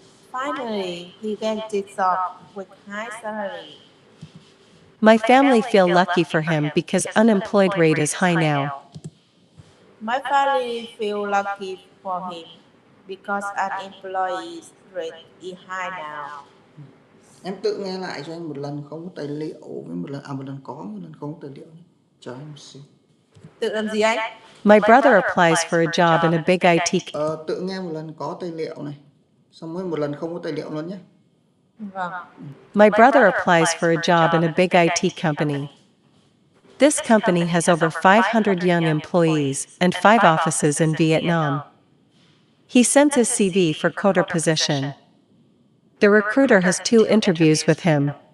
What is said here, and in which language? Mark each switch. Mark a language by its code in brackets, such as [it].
[en] Finally, he gets a job with high salary. My family feel lucky for him because unemployed rate is high now. My family feel lucky for him because unemployed rate is high now. [vi] Em tự nghe lại cho anh một lần không có tài liệu với một lần có, một lần không có tài liệu. Chờ em xin. Tự làm gì anh? [en] My brother applies for a job in a big IT. [vi] Tự nghe một lần có tài liệu này, xong rồi một lần không có tài liệu luôn nhé. Vâng. [en] My brother applies for a job in a big IT company. This company has over 500 young employees and 5 offices in Vietnam. He sends his CV for coder position. The recruiter has 2 interviews with him.